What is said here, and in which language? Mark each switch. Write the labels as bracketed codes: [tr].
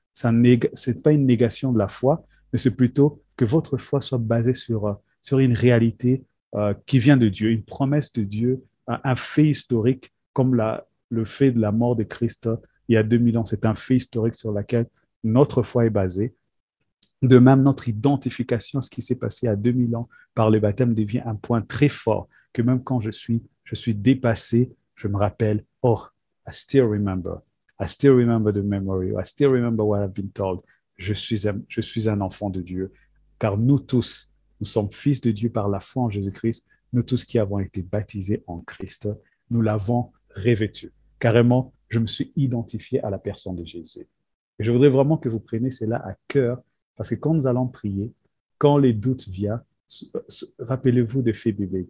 [fr] Ce n'est pas une négation de la foi, mais c'est plutôt que votre foi soit basée sur une réalité qui vient de Dieu, une promesse de Dieu, un fait historique comme le fait de la mort de Christ il y a 2000 ans. C'est un fait historique sur lequel notre foi est basée. De même, notre identification à ce qui s'est passé à 2000 ans par le baptême devient un point très fort que même quand je suis dépassé, je me rappelle, oh, [en] I still remember. I still remember the memory. I still remember what I've been told. [fr] Je suis un enfant de Dieu. Car nous tous, nous sommes fils de Dieu par la foi en Jésus-Christ. Nous tous qui avons été baptisés en Christ, nous l'avons revêtu. Carrément, je me suis identifié à la personne de Jésus. Et je voudrais vraiment que vous preniez cela à cœur parce que quand nous allons prier, quand les doutes viennent, rappelez-vous des faits bibliques.